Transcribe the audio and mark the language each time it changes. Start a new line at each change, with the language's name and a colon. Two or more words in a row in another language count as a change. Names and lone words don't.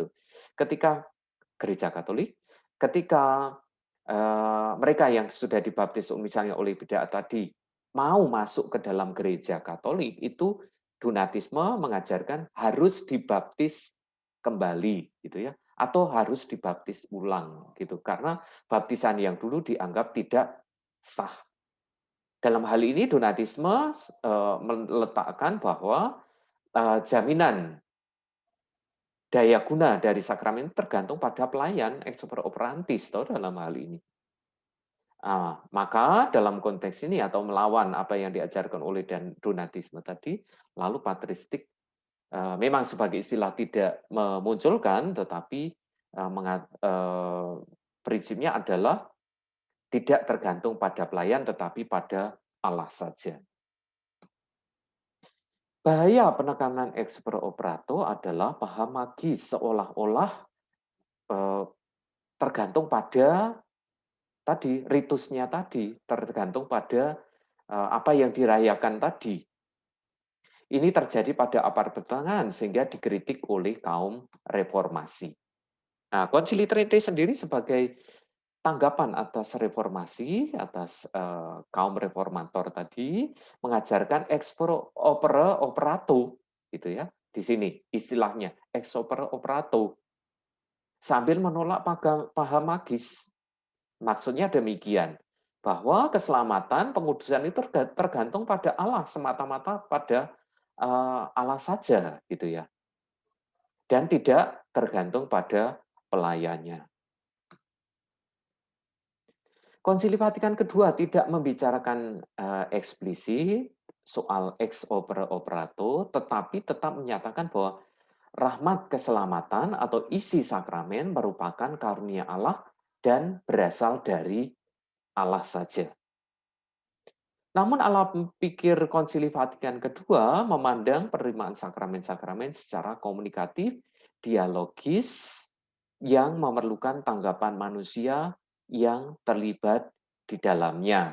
Indonesian: Ketika gereja Katolik, ketika mereka yang sudah dibaptis misalnya oleh bid'ah tadi mau masuk ke dalam gereja Katolik, itu Donatisme mengajarkan harus dibaptis kembali gitu ya, atau harus dibaptis ulang gitu, karena baptisan yang dulu dianggap tidak sah. Dalam hal ini Donatisme meletakkan bahwa jaminan daya guna dari sakramen tergantung pada pelayan
Latin: ex opere operantis
Indonesian: toh dalam hal ini. Maka dalam konteks ini atau melawan apa yang diajarkan oleh Donatisme tadi, lalu patristik memang sebagai istilah tidak memunculkan, tetapi prinsipnya adalah tidak tergantung pada pelayan, tetapi pada Allah saja. Bahaya penekanan
Latin: ex opere operato
Indonesian: adalah paham magis, seolah-olah tergantung pada tadi, ritusnya tadi, tergantung pada apa yang dirayakan tadi. Ini terjadi pada abad pertengahan sehingga dikritik oleh kaum reformasi. Nah, Konsili Trente sendiri sebagai tanggapan atas reformasi, atas kaum reformator tadi, mengajarkan
Latin: ex opere operato,
Indonesian: gitu ya. Di sini istilahnya
Latin: ex opere operato,
Indonesian: sambil menolak paham magis. Maksudnya demikian, bahwa keselamatan, pengudusan itu tergantung pada Allah, semata-mata pada Allah saja, gitu ya. Dan tidak tergantung pada pelayannya. Konsili Vatikan kedua tidak membicarakan eksplisit soal
Latin: ex opere operato,
Indonesian: tetapi tetap menyatakan bahwa rahmat keselamatan atau isi sakramen merupakan karunia Allah dan berasal dari Allah saja. Namun alam pikir Konsili Vatikan kedua memandang penerimaan sakramen-sakramen secara komunikatif, dialogis, yang memerlukan tanggapan manusia yang terlibat di dalamnya.